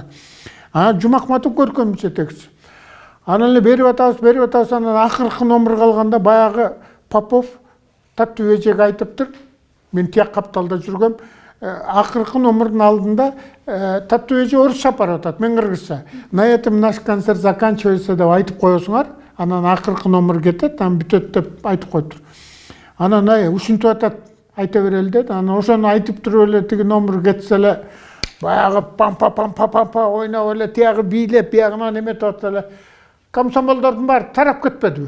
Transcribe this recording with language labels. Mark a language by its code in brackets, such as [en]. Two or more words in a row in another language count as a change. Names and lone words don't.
[ky] Жумахматов көркөм жетекчи. Анан эле берип атабыз, анан акыркы номер калганда баягы Попов таттуу эжеге айтыптыр. Мен тияк капталда жүргөм. Акыркы номердин алдында таттуу эже орусча барып атат, мен кыргызча. [ru] На этом наш концерт заканчивается [ky] деп айтып коесуңар. Анан акыркы номер кетет, анан бүтөт деп айтып коюптур. Анан ушинтип атат, айта берели деди. Анан ошону айтып туруп эле тиги номер кетсе эле баягы пам ойноп эле тиягы бийлеп, биягынан эметип атса эле комсомолдордун баары тарап кетпедиби?